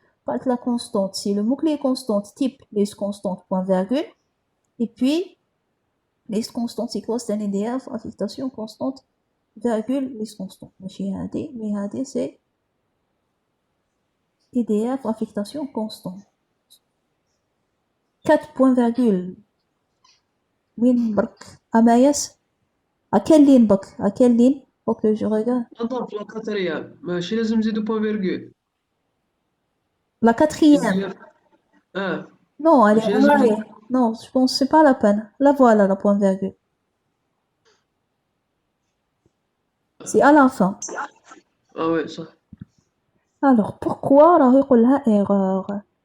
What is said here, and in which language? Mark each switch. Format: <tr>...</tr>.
<fr>Pas la constante. Si le mot-clé constante, type list constante, point virgule, et puis list constante c'est quoi? C'est un EDF, affectation constante, virgule, list constante. Mais هادي c'est EDF, affectation constante. 4 point virgule. وين برك أمايس؟ à quelle ligne برك؟ à quelle ligne? Faut que je regarde.</fr> <ar>نظن في الكاتريام ماشي لازم نزيدو بوان فيرغول.</ar> <fr>La quatrième. Non, elle est en arrière. Non, je pense que c'est pas la peine. La voilà, la point virgule. C'est à la fin. Ah ouais, ça. Alors, pourquoi راه يقول لها erreur?</fr>